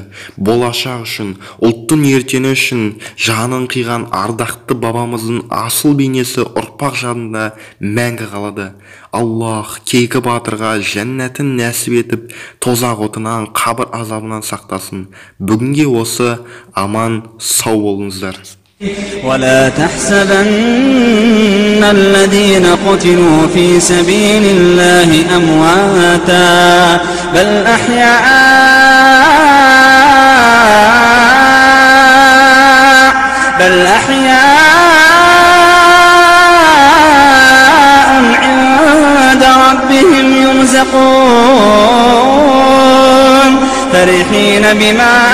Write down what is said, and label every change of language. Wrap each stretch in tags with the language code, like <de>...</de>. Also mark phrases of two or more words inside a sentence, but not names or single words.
<kk>Болашақ үшін, ұлттың ертеңі үшін жанын қиған ардақты бабамыздың асыл бейнесі ұрпақ жадында мәңгі қалады. Аллах Кейкі батырға жәннатын нәсіп етіп, тозақ отынан, қабір азабынан сақтасын. Бүгінге осы, аман, сау болыңыздар.</kk> <ar>ولا تحسبن الذين قتلوا في سبيل الله أمواتا بل أحياء عند ربهم يرزقون فرحين بما</ar>